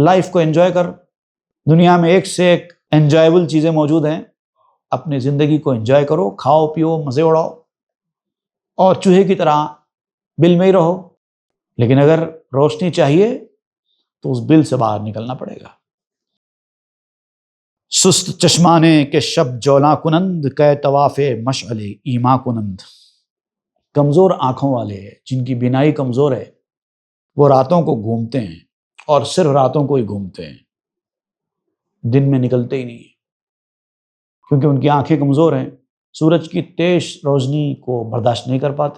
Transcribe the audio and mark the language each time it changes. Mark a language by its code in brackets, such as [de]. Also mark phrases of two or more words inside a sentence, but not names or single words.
[ur] لائف کو انجوائے کر، دنیا میں ایک سے ایک انجوائیبل چیزیں موجود ہیں، اپنی زندگی کو انجوائے کرو، کھاؤ پیو، مزے اڑاؤ، اور چوہے کی طرح بل میں ہی رہو۔ لیکن اگر روشنی چاہیے تو اس بل سے باہر نکلنا پڑے گا۔ [fa] سست چشمانے کے شب جولاں کنند، کہ طواف مشعل ایما کنند۔ [ur] کمزور آنکھوں والے جن کی بینائی کمزور ہے، وہ راتوں کو گھومتے ہیں، اور صرف راتوں کو ہی گھومتے ہیں، دن میں نکلتے ہی نہیں، کیونکہ ان کی آنکھیں کمزور ہیں، سورج کی تیز روشنی کو برداشت نہیں کر پاتے۔